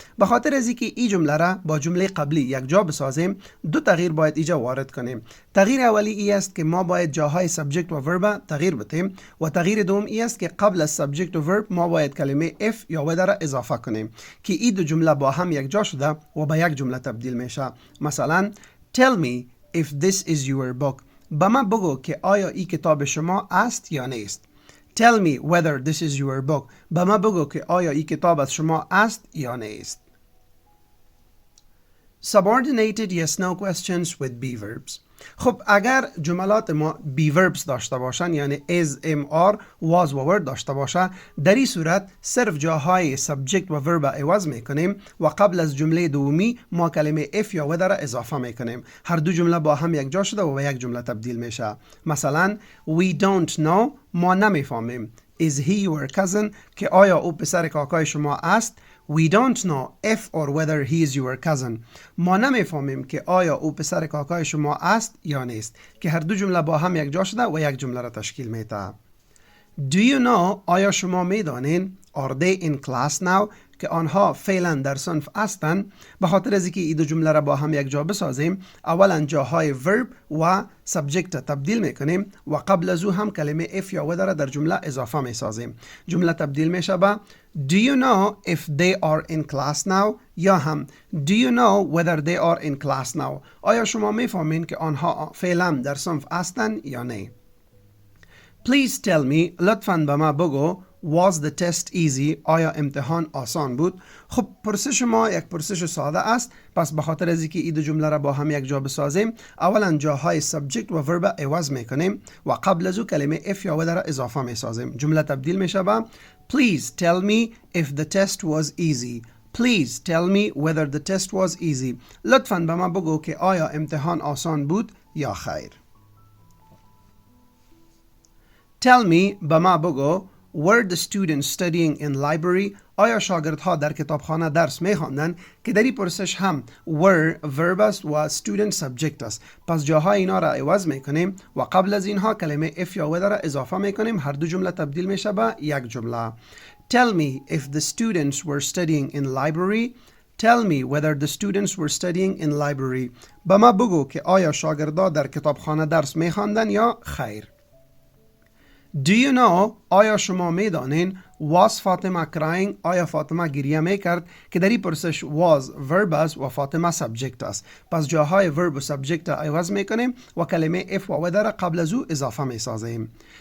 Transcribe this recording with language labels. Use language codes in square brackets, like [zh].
[fa] به خاطر از اینکه این جمله را با جمله قبلی یک جا بسازیم، دو تغییر باید اینجا وارد کنیم. تغییر اولی ای است که ما باید جاهای سابجکت و ورب تغییر بدیم و تغییر دوم ای است که قبل از سابجکت و ورب ما باید کلمه if یا whether را اضافه کنیم که این دو جمله با هم یک جا شده و به یک جمله تبدیل میشه. مثلا [en] tell me if this is your book. [fa] به من بگو که آیا این کتاب شما است یا نیست. [en] Tell me whether this is your book. [fa] به من بگو که آیا این کتاب از شما است یا نیست. [en] Subordinated yes no questions with be verbs. [fa] خب اگر جملات ما be verbs داشته باشن، یعنی is, am, are, was و were داشته باشه، در این صورت صرف جاهای subject و verb عوض میکنیم و قبل از جمله دومی ما کلمه if یا whether را اضافه میکنیم. هر دو جمله با هم یک جا شده و به یک جمله تبدیل میشه. مثلا [en] we don't know، [fa] ما نمیفهمیم. [en] Is he your cousin؟ [fa] که آیا او پسر کاکای شما است؟ [en] We don't know if or whether he is your cousin. [fa] ما نمیفهمیم که آیا او پسر کاکای شما است یا نیست، که هر دو جمله با هم یک جا شده و یک جمله را تشکیل میده. [en] Do you know؟ [fa] آیا شما میدانین؟ [en] Are they in class now؟ [fa] که آنها فعلا در صنف هستند. به خاطر از اینکه این دو جمله را با هم یک جا بسازیم، اولا جاهای verb و subject تبدیل میکنیم و قبل از او هم کلمه if یا whether را در جمله اضافه میسازیم. جمله تبدیل میشه به [en] Do you know if they are in class now؟ [fa] یا هم [en] Do you know whether they are in class now؟ [fa] آیا شما میفهمین که آنها فعلا در صنف هستند یا نه؟ [en] Please tell me، [fa] لطفاً به ما بگو. [en] Was the test easy؟ [fa] آیا امتحان آسان بود؟ خب پرسش ما یک پرسش ساده است، پس به خاطر از اینکه این دو جمله را با هم یک جا بسازیم، اولا جاهای subject و verb عوض میکنیم و قبل از او کلمه if یا whether را اضافه میسازیم. جمله تبدیل میشه به [en] Please tell me if the test was easy. Please tell me whether the test was easy. [fa] لطفاً به من بگو که آیا امتحان آسان بود یا خیر. [en] Tell me، [fa] به من بگو. [en] Were the students studying in library؟ [fa] آیا شاگردها در کتابخانه درس میخواندند؟ که در این پرسش هم were verb است و student subject است، پس جاهای اینا را عوض میکنیم و قبل از اینها کلمه if یا whether را اضافه میکنیم. هر دو جمله تبدیل میشه به یک جمله. [en] Tell me if the students were studying in library. Tell me whether the students were studying in library. [fa] به ما بگو که آیا شاگردها در کتابخانه درس میخواندند یا خیر. [en] Do you know؟ [fa] آیا شما میدانین؟ [en] Was [fa] فاطمه [en] crying؟ [fa] آیا فاطمه گریه میکرد؟ که در این پرسش was verb است و فاطمه subject است، پس جاهای verb و subject عوض میکنیم و کلمه if و whether قبل از او اضافه میسازیم.